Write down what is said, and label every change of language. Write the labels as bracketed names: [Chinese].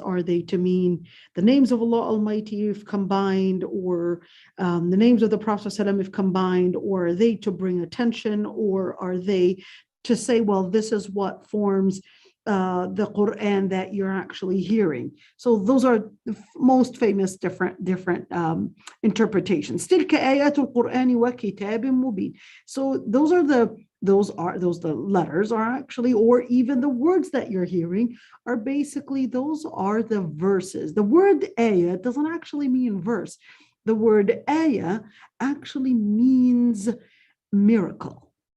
[English] Are they to mean the names of Allah Almighty if combined, or the names of the Prophet ﷺ if combined, or are they to bring attention, or are they to say, well, this is what forms the Quran that you're actually hearing? So those are the most famous different interpretations. [Arabic] تلك آيات القرآن وكتاب مبين. [English] So those the letters are actually, or even the words that you're hearing are basically, those are the verses. The word ayah doesn't actually mean verse. The word ayah actually means miracle.